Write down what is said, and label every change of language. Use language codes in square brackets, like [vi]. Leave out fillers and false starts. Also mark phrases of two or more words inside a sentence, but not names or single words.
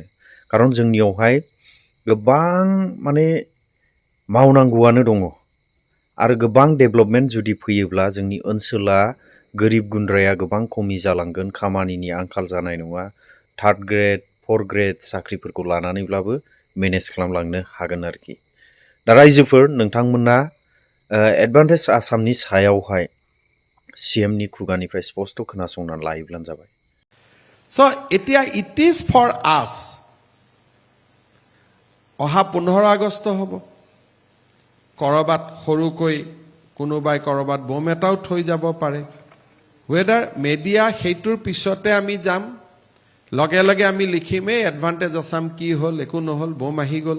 [brx] खारन जोंनियावहाय गोबां माने मावनांगौआनो दङ आरो गोबां डेभेलपमेन्ट जुदि फैयोब्ला जोंनि ओनसोला गोरिब गुन्द्राया गोबां खमि जालांगोन, खामानिनि आंखाल जानाय नङा। 3rd ग्रेड 4th ग्रेड साख्रिफोरखौ लानानैब्लाबो मेनेज खालामलांनो हागोन आरोखि। दा रायजोफोर, नोंथांमोना एडभान्टेज आसामनि सायावहाय CMनि खुगानिफ्राय स्पष्ट खोनासंनानै लायोब्लानो जाबाय। [en] So এতিয়া it is for us. [as] অহা 15 আগষ্ট হ'ব। কৰবাত সৰুকৈ কোনোবাই কৰবাত বোম এটাও থৈ যাব পাৰে। [en] whether media [as] সেইটোৰ পিছতে আমি যাম, লগে লগে আমি লিখিমেই এডভান্টেজ আসাম কি হ'ল, একো নহ'ল, বোম আহি গ'ল।